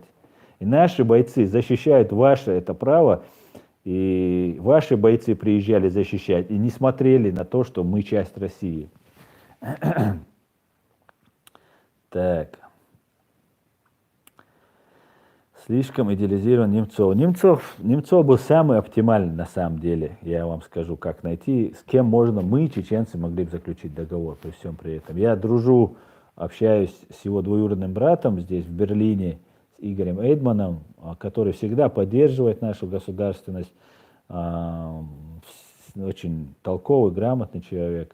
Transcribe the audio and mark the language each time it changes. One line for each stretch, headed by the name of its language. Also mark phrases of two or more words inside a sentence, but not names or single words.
Russian: И наши бойцы защищают ваше это право, и ваши бойцы приезжали защищать, и не смотрели на то, что мы часть России. Так. Слишком идеализирован Немцов. Немцов был самый оптимальный на самом деле. Я вам скажу, как найти, с кем можно, мы, чеченцы, могли бы заключить договор при всем при этом. Я дружу, общаюсь с его двоюродным братом здесь, в Берлине, с Игорем Эйдманом, который всегда поддерживает нашу государственность, очень толковый, грамотный человек.